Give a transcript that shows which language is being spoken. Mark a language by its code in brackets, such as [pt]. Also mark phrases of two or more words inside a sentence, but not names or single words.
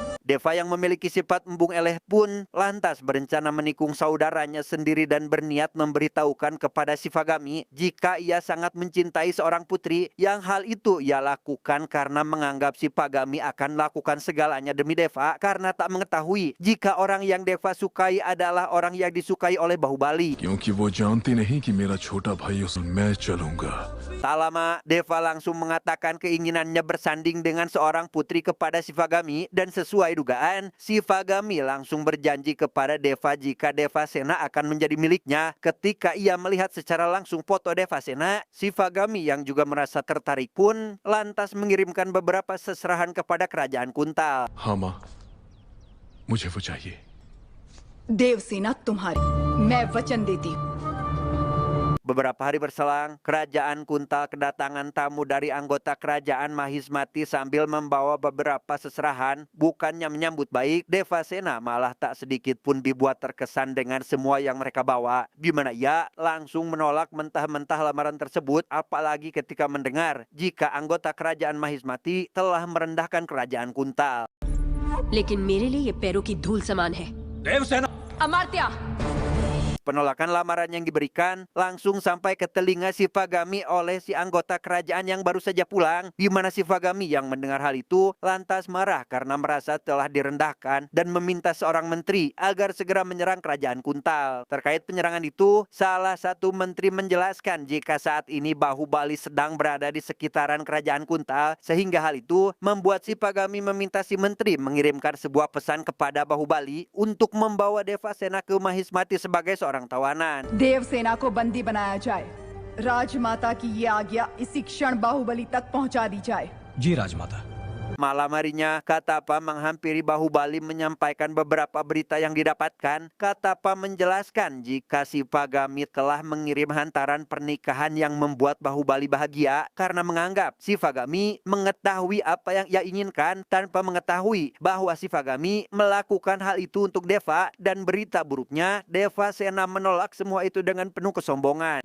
[id] Deva yang memiliki sifat [su] embung eleh [id] pun lantas berencana menikung saudaranya sendiri dan berniat memberitahukan kepada Shivagami jika ia sangat mencintai seorang putri, yang hal itu ia lakukan karena menganggap Shivagami akan melakukan segalanya demi Deva karena tak mengetahui jika orang yang Deva sukai adalah orang yang disukai oleh Bahubali. [hi] क्योंकि वो जानती नहीं कि मेरा छोटा भाई उस मैं चलूंगा। [id] Tak lama, Deva langsung mengatakan keinginannya bersanding dengan seorang putri kepada Shivagami dan sesuai dugaan, Shivagami langsung berjanji kepada Deva jika Devasena akan menjadi miliknya. Ketika ia melihat secara langsung foto Devasena, Shivagami yang juga merasa tertarik pun lantas mengirimkan beberapa seserahan kepada kerajaan Kuntal. [hi] हाँ माँ, मुझे वो चाहिए। देवसेना तुम्हारी, मैं वचन देती हूँ। [id] Beberapa hari berselang, kerajaan Kuntal kedatangan tamu dari anggota kerajaan Mahismati sambil membawa beberapa seserahan. Bukannya menyambut baik, Devasena malah tak sedikit pun dibuat terkesan dengan semua yang mereka bawa, di mana ia langsung menolak mentah-mentah lamaran tersebut, apalagi ketika mendengar jika anggota kerajaan Mahismati telah merendahkan kerajaan Kuntal. [hi] लेकिन मेरे लिए ये पैरों की धूल समान है। अमर्त्य, [id] Penolakan lamaran yang diberikan langsung sampai ke telinga Shivagami oleh si anggota kerajaan yang baru saja pulang, di mana Shivagami yang mendengar hal itu lantas marah karena merasa telah direndahkan dan meminta seorang menteri agar segera menyerang kerajaan Kuntal. Terkait penyerangan itu, salah satu menteri menjelaskan jika saat ini Bahubali sedang berada di sekitaran kerajaan Kuntal, sehingga hal itu membuat Shivagami meminta si menteri mengirimkan sebuah pesan kepada Bahubali untuk membawa Devasena ke Mahismati sebagai seorang tawanan. [hi] देवसेना को बंदी बनाया जाए। राजमाता की ये आज्ञा इसी क्षण बाहुबली तक पहुंचा दी जाए। जी राजमाता। [id] Malam harinya, Katapa menghampiri Bahubali menyampaikan beberapa berita yang didapatkan. Katapa menjelaskan jika Shivagami telah mengirim hantaran pernikahan yang membuat Bahubali bahagia karena menganggap Shivagami mengetahui apa yang ia inginkan tanpa mengetahui bahwa Shivagami melakukan hal itu untuk Deva, dan berita buruknya, Devasena menolak semua itu dengan penuh kesombongan.